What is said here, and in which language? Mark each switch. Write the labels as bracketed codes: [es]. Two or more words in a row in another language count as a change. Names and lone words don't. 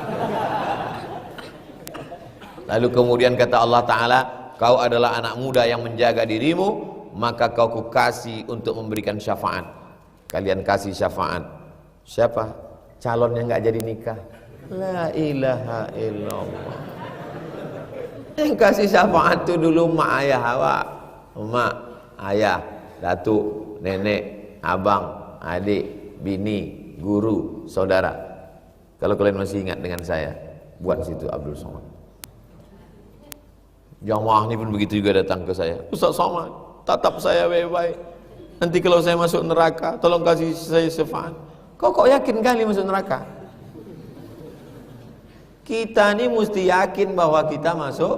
[id] Lalu kemudian kata Allah Ta'ala, kau adalah anak muda yang menjaga dirimu, maka kau kukasih untuk memberikan syafaat. Kalian kasih syafaat. Siapa? Calon yang nggak jadi nikah. [ar] La ilaha illallah. [id] Yang kasih syafaat itu dulu mak ayah awak. Mak, ayah, datuk, nenek, abang, adik, bini, guru, saudara. Kalau kalian masih ingat dengan saya, buat situ Abdul Somad. Jamaah ini pun begitu juga datang ke saya. Ustaz Somad, tatap saya baik-baik. Nanti kalau saya masuk neraka, tolong kasih saya syafaat. Kok yakin kali masuk neraka? Kita ini mesti yakin bahwa kita masuk.